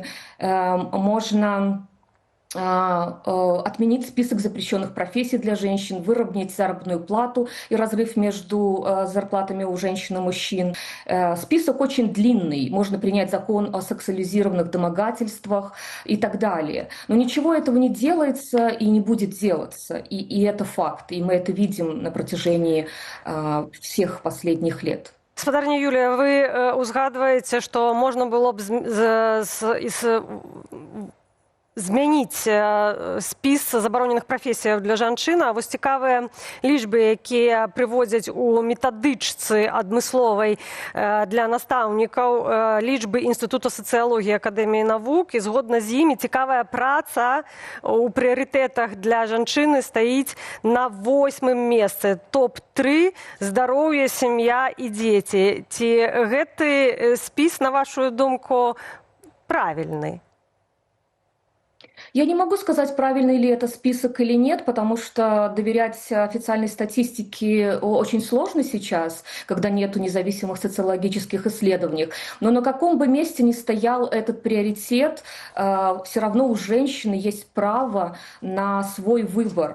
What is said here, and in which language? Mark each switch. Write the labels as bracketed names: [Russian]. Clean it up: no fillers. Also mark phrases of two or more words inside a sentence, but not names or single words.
[Russian] Можно отменить список запрещенных профессий для женщин, выровнять заработную плату и разрыв между зарплатами у женщин и мужчин. Список очень длинный. Можно принять закон о сексуализированных домогательствах и так далее. Но ничего этого не делается и не будет делаться. И это факт. И мы это видим на протяжении всех последних лет. [Belarusian] Спадарня Юлія, вы узгадваеце, што можна было б змяніць спіс забароненых прафесіяў для жанчын. А вось цікавыя лічбы, якія прыводзяць у метадычцы адмысловай для настаўнікаў, лічбы Інстытута сацыялогіі Акадэміі навук, і згодна з імі цікавая праца у прыярытэтах для жанчыны стаіць на 8-м месцы. Топ-3 – здароўе, сям'я і дзеці. Ці гэты спіс, на вашу думку, [Russian] правильный? Я не могу сказать, правильный ли это список или нет, потому что доверять официальной статистике очень сложно сейчас, когда нету независимых социологических исследований. Но на каком бы месте ни стоял этот приоритет, все равно у женщины есть право на свой выбор.